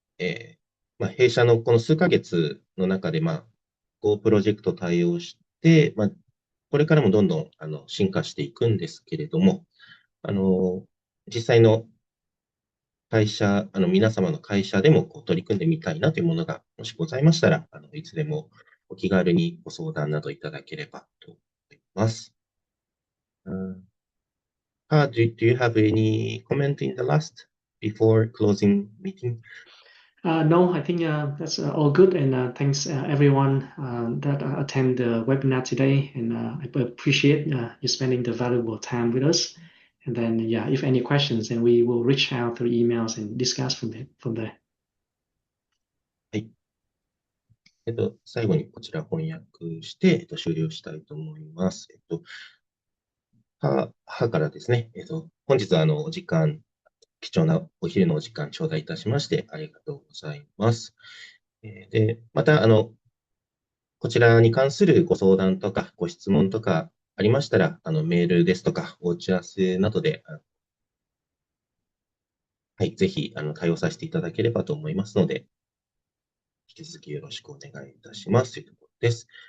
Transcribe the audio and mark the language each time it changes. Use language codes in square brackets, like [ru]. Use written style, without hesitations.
[ja] 弊社のこの数ヶ月の中で、Go プロジェクト対応して、これからもどんどん進化していくんですけれども、実際の会社、皆様の会社でも取り組んでみたいなというものがもしございましたら、いつでもお気軽にご相談などいただければと思います。 [en] Do you have any comment in the last before closing meeting? No, I think that's all good, and thanks everyone that attend the webinar today, and I appreciate you spending the valuable time with us. And then, if any questions, then we will reach out through emails and discuss from there. [ja] はい。最後にこちら翻訳して、終了したいと思います。はからですね、本日はお時間、貴重なお昼のお時間頂戴いたしましてありがとうございます。で、また、こちらに関するご相談とかご質問とかありましたら、メールですとか、お打ち合わせなどで、はい、ぜひ、対応させていただければと思いますので、引き続きよろしくお願いいたしますというところです。